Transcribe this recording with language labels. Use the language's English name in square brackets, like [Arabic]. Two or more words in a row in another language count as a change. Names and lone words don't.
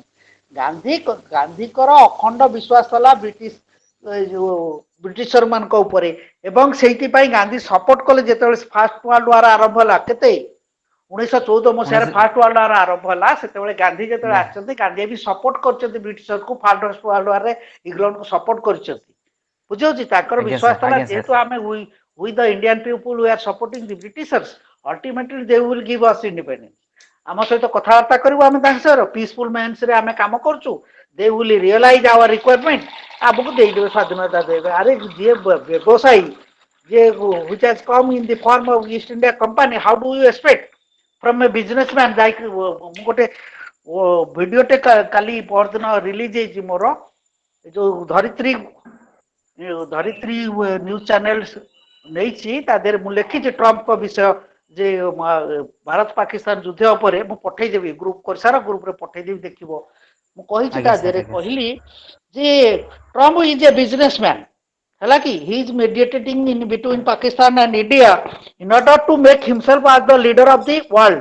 [Odia] ଗାନ୍ଧୀଙ୍କର ଅଖଣ୍ଡ ବିଶ୍ୱାସ ଥିଲା ବ୍ରିଟିଶର ମାନଙ୍କ ଉପରେ, ଏବଂ ସେଇଥିପାଇଁ ଗାନ୍ଧୀ ସପୋର୍ଟ କଲେ ଯେତେବେଳେ ଫାର୍ଷ୍ଟ ୱାର୍ଲଡ ୱାର ଆରମ୍ଭ ହେଲା। କେତେ 1914 ମସିହାରେ ଫାର୍ଷ୍ଟ ୱାର୍ଲଡ ୱାର ଆରମ୍ଭ ହେଲା। ସେତେବେଳେ ଗାନ୍ଧୀ ଯେତେବେଳେ ଆସିଛନ୍ତି, ଗାନ୍ଧୀ ବି ସପୋର୍ଟ କରିଛନ୍ତି ବ୍ରିଟିଶରକୁ। ଫାର୍ଷ୍ଟ ୱାର୍ଲଡ ୱାରରେ ଇଂଲଣ୍ଡକୁ ସପୋର୍ଟ କରିଛନ୍ତି। ବୁଝିହଉଛି? ତାଙ୍କର ବିଶ୍ୱାସ ଥିଲା ଯେହେତୁ ଆମେ [English] with the Indian people who are supporting the Britishers, ultimately they will give us independence. [Odia] ଆମ ସହିତ କଥାବାର୍ତ୍ତା କରିବୁ ଆମେ ତାଙ୍କ ସହିତ [English] peaceful mannerରେ [Odia] ଆମେ କାମ କରୁଛୁ। [English] they will realise our requirement, [Odia] ଆମକୁ ଦେଇଦେବେ, ସ୍ୱାଧୀନତା ଦେବେ। ଆରେ ଯିଏ ବ୍ୟବସାୟୀ, ଯିଏ [English] which has come in the form of East India Company, how do you expect from a businessman? [Odia] like ମୁଁ ଗୋଟେ ଭିଡ଼ିଓଟେ କାଲି ପରଦିନ ରିଲିଜ ହେଇଛି ମୋର, ଯୋଉ ଧରିତ୍ରୀ ନ୍ୟୁଜ ଚ୍ୟାନେଲ ନେଇଛି, ତା ଦେହରେ ମୁଁ ଲେଖିଛି ଟ୍ରମ୍ପଙ୍କ ବିଷୟ, ଯେ ଭାରତ ପାକିସ୍ତାନ ଯୁଦ୍ଧ ଉପରେ। ମୁଁ ପଠେଇଦେବି, ଗ୍ରୁପ କରିସାର, ଗ୍ରୁପରେ ପଠେଇଦେବି, ଦେଖିବ। ମୁଁ କହିଛି ତା ଦେହରେ, କହିଲି ଯେ [English] Trump is a businessman, [Odia] ହେଲା କି [English] he is mediating in between Pakistan and India in order to make himself as the leader of the world.